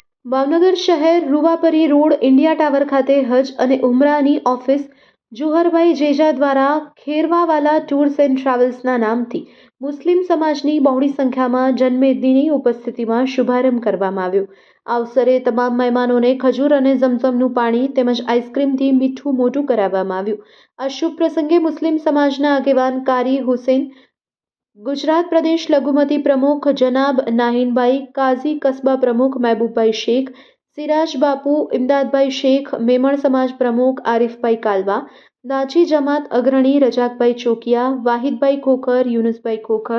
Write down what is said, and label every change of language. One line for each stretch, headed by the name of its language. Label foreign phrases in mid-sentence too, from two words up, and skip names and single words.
Gujarati: ભાવનગર શહેર રૂવાપરી રોડ ઇન્ડિયા ટાવર ખાતે હજ અને ઉમરાની ઓફિસ જુહરભાઈ જેજા દ્વારા ખેરવાવાલા ટૂર્સ એન્ડ ટ્રાવેલ્સના નામથી મુસ્લિમ સમાજની બહોળી સંખ્યામાં જનમેદનીની ઉપસ્થિતિમાં શુભારંભ કરવામાં આવ્યો। આ અવસરે તમામ મહેમાનોને ખજૂર અને ઝમઝમનું પાણી તેમજ આઈસ્ક્રીમથી મીઠું મોઢું કરાવવામાં આવ્યું। આ શુભ પ્રસંગે મુસ્લિમ સમાજના આગેવાન કારી હુસૈન, ગુજરાત પ્રદેશ લઘુમતી પ્રમુખ જનાબ નાહિનભાઈ, કાજી કસ્બા પ્રમુખ મહબૂબભાઈ શેખ, સિરાજ બાપુ, ઇમદાદભાઈ શેખ, મેમણ સમાજ પ્રમુખ આરિફભાઈ કાલવા, નાચી જમાત અગ્રણી રજાકભાઈ ચોકિયા, વાહિદભાઈ ખોખર, યૂનુસભાઈ ખોખર,